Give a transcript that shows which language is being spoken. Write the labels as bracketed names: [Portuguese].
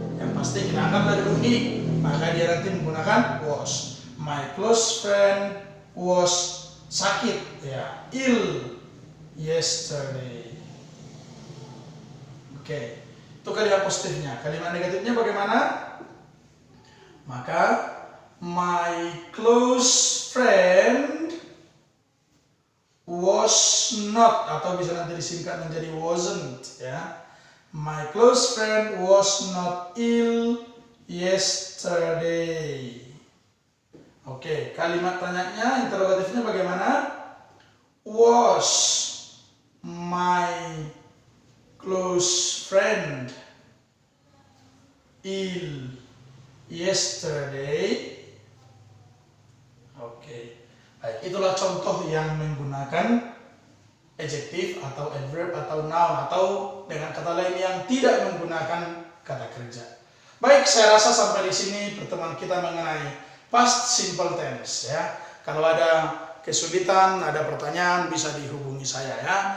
[Indonesian] Yang pasti kita anggap dari he, maka dia nanti menggunakan was. [English] My close friend was [Indonesian] sakit ya, [English] ill yesterday. [Indonesian] Oke, itu kalimat positifnya. Kalimat negatifnya bagaimana? Maka [English] my close friend was not, [Indonesian] atau bisa nanti disingkat menjadi wasn't ya. [English] My close friend was not ill yesterday. Oke, [Indonesian] kalimat tanyanya, interrogatifnya bagaimana? [English] Was my close friend ill yesterday? Oke, [Indonesian] Baik, itulah contoh yang menggunakan adjektif atau adverb atau noun atau dengan kata lain yang tidak menggunakan kata kerja. Baik, saya rasa sampai di sini pertemuan kita mengenai past simple tense ya. Kalau ada kesulitan, ada pertanyaan bisa dihubungi saya ya.